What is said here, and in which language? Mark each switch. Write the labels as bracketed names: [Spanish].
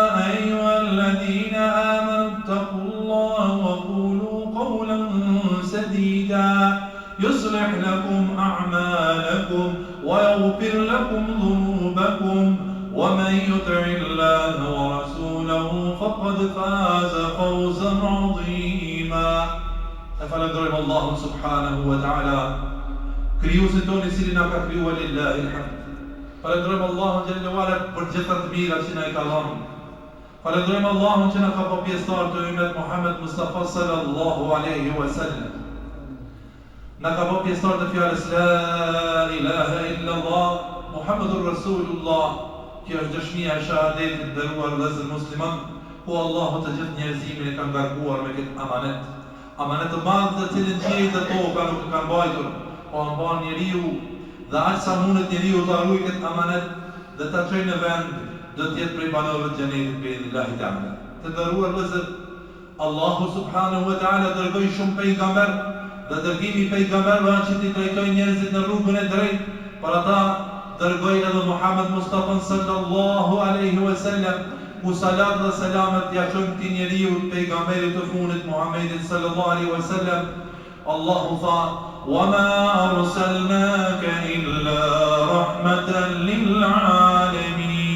[Arabic] أيها الذين آمنوا اتقوا الله وقولوا قولا سديدا يصلح لكم أعمالكم ويغفر لكم ذنوبكم ومن يطع الله ورسوله فقد فاز فوزا عظيما فلندرم الله سبحانه وتعالى [Albanian] krijuesin tonë I cili na ka krijuar [Arabic] lillahi alhamd. [Albanian] Falenderojmë Allahun xhallahu ala për gjithë të mirat që na I ka dhënë. Falenderojmë Allahun që na ka bërë pjesëtar të ummet Muhammed Mustafa sallallahu alaihi wasallam. Na ka bërë pjesëtar të fjalës la ilaha illa Allah Muhammadur Rasulullah, që është dëshmia e shahadetit të nderuar vëllezër musliman, ku Allahu të gjithë njerëzimin e ka ngarkuar me këtë amanet. Amanet të madh të cilin qiejt dhe toka nuk e kanë mbajtur. Po mban njeriu dhe aq sa mundet njeriu të arrujë këtë amanet dhe ta çojë në vend, do të jetë prej banorëve të xhenetit bi'idhnillahi ta'ala. Të nderuar vëllezër, Allahu subhanahu wa ta'ala dërgoi shumë pejgamber dhe dërgimi I pejgamberëve që t'i drejtojnë njerëzit në rrugën e drejtë. Për ata dërgoi edhe Muhammed Mustafa sallallahu alaihi wasallam, ku salat dhe selamet ja çojnë këtij njeriu pejgamberit të fundit Muhammedin sallallahu alaihi wasallam. [Arabic] Allahu tha وَمَا أَرْسَلْنَاكَ إِلَّا رَحْمَةً لِلْعَالَمِينَ.